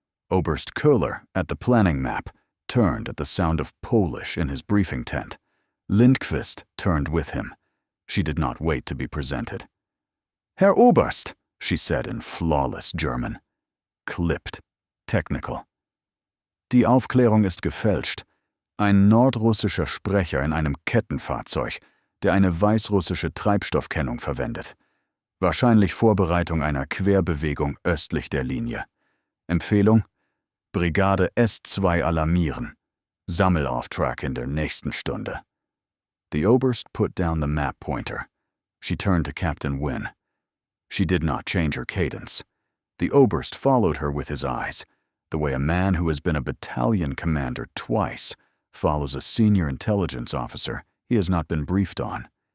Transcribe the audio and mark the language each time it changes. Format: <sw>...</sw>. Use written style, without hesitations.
<en>Oberst Köhler, at the planning map, turned at the sound of Polish in his briefing tent. Lindqvist turned with him. She did not wait to be presented. Herr Oberst, she said in flawless German. Clipped. Technical.</en> <de>Die Aufklärung ist gefälscht. Ein nordrussischer Sprecher in einem Kettenfahrzeug, der eine weißrussische Treibstoffkennung verwendet. Wahrscheinlich Vorbereitung einer Querbewegung östlich der Linie. Empfehlung: Brigade S2 alarmieren. Sammelauftrag in der nächsten Stunde.</de> <en>The Oberst put down the map pointer. She turned to Captain Wynne. She did not change her cadence. The Oberst followed her with his eyes, the way a man who has been a battalion commander twice follows a senior intelligence officer he has not been briefed on.</en>